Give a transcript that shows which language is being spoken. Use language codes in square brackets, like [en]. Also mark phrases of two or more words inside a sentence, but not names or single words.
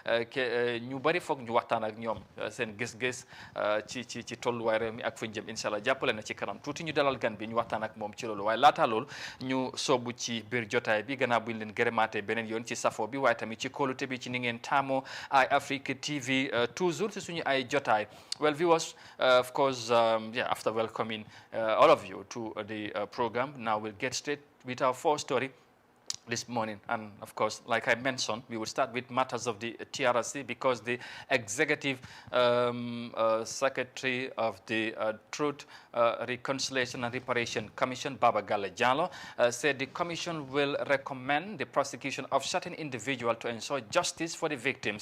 [wo] ñu bari foog ñu waxtaan ak ñoom seen gis-gis ci tolluwaay réew mi ak fu ñu jëm [ar] إن شاء الله [wo] jàppale na ci kanam tuuti ñu dalal gan bi ñu waxtaan ak moom ci loolu waaye laataa loolu ñu soobu ci biir jotaay bi gannaaw bu ñu leen gërëmaatee beneen yoon ci safo bi waaye tamit ci kóolute bi ci ni ngeen taamoo ay Africa TV toujours ci suñu ay jotaay. [en] Well, viewers, of course, after welcoming all of you to the program, now we'll get straight with our first story this morning. And of course, like I mentioned, we will start with matters of the TRRC because the Executive Secretary of the Truth, Reconciliation and Reparation Commission, Baba Gale Jallow, said the Commission will recommend the prosecution of certain individuals to ensure justice for the victims.